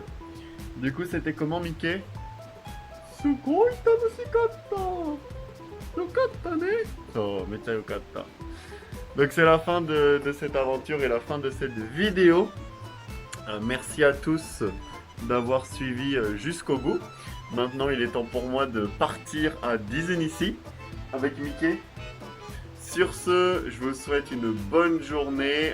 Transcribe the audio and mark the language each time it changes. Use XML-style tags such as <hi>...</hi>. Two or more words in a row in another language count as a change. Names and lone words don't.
<fr>Du coup, c'était comment, Mickey?</fr> <ja>すごい楽しかった! よかったね? So, めっちゃよかった.</ja> <fr>Donc c'est la fin de cette aventure et la fin de cette vidéo. Merci à tous d'avoir suivi jusqu'au bout. Maintenant, il est temps pour moi de partir à Disney Sea avec Mickey. Sur ce, je vous souhaite une bonne journée.</fr>